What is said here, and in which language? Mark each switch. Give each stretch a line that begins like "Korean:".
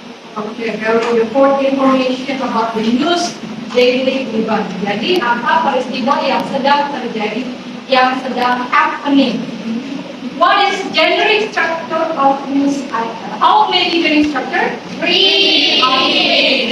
English: Okay, very important information about the news daily event.
Indonesian: Jadi apa peristiwa yang sedang terjadi, yang sedang
English: happening. What is generic structure of news item? How many generic structure? 3. Okay.